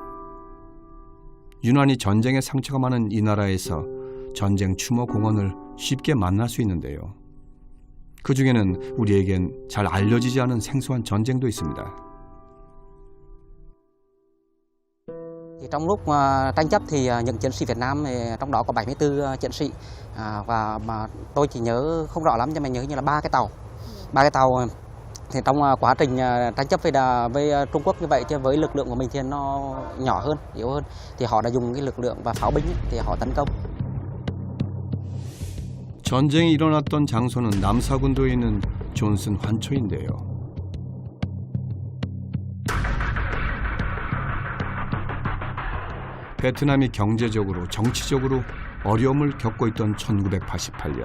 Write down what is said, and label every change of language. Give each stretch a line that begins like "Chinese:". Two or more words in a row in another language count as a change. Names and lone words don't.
Korean: 유난히 전쟁의 상처가 많은 이 나라에서 전쟁 추모 공원을 쉽게 만날 수 있는데요. 그 중에는 우리에겐 잘 알려지지 않은 생소한 전쟁도 있습니다.
Vietnamese: Trong lúc tranh chấp thì những chiến sĩ Việt Nam trong đó có 74 chiến sĩ và mà tôi chỉ nhớ không rõ lắm nhưng mà nhớ như là ba cái tàu thì trong quá trình tranh chấp với Trung Quốc như vậy chứ với lực lượng của mình thì nó nhỏ hơn, yếu hơn thì họ đã dùng cái lực lượng và pháo binh thì họ tấn công.
Korean: 전쟁이 일어났던 장소는 남사군도에 있는 존슨 환초인데요. 베트남이 경제적으로, 정치적으로 어려움을 겪고 있던 1988년.